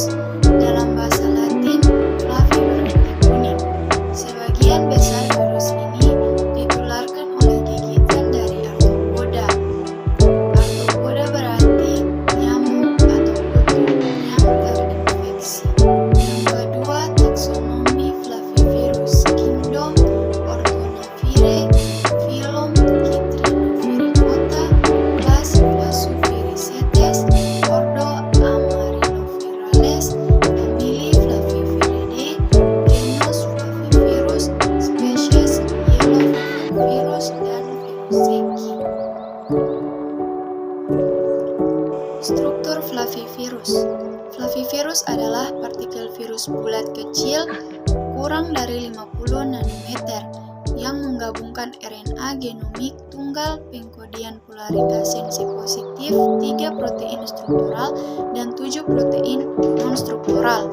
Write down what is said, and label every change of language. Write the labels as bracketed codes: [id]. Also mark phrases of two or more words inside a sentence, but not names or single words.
[id] Dalam bahasa Latin, flavi berarti kuning. Sebagian besar virus ini ditularkan oleh gigitan dari arthropoda. Arthropoda berarti nyamuk atau kutu yang terinfeksi. Yang kedua, taksonomi flavivirus, kingdom Orthonavirae, phylum Chytridophyricota, class Phasuviricetes, ordo Amarinovirales, family Flaviviridae, genus Flavivirus, species [en] yellow fever virus, [id] dan virus Zika. Struktur flavivirus. Flavivirus adalah partikel virus bulat kecil kurang dari 50 nanometer yang menggabungkan RNA genomik tunggal pengkodian polaritas sensi positif, 3 protein struktural dan 7 protein non-struktural.